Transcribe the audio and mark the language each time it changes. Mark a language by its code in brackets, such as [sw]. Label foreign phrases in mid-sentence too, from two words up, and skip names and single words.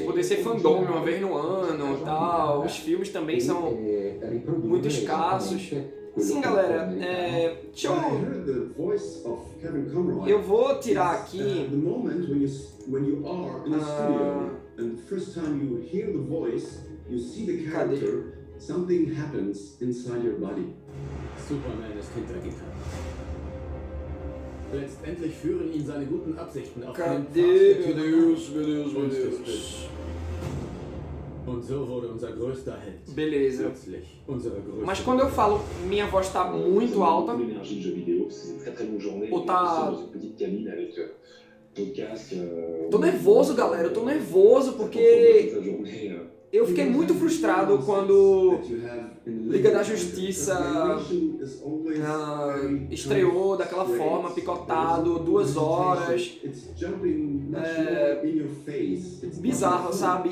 [pt] Tipo, DC Fandom uma vez no ano e tal. Os filmes também são muito escassos. Sim, galera, deixa eu vou tirar aqui. Cadê? [en] Something happens inside your body. [de] Superman ist hinter Gittern. Letztendlich führen ihn seine guten Absichten auf den Pfad der Tyrannie. Und so wurde unser größter Held. [pt] Beleza. [de] Plötzlich unsere größte. [pt] Mas quando eu falo, minha voz tá muito alta. Ou tá... Tô nervoso, galera. Eu tô nervoso porque... Eu fiquei muito frustrado quando Liga da Justiça estreou daquela forma, picotado, 2 horas, bizarro, sabe?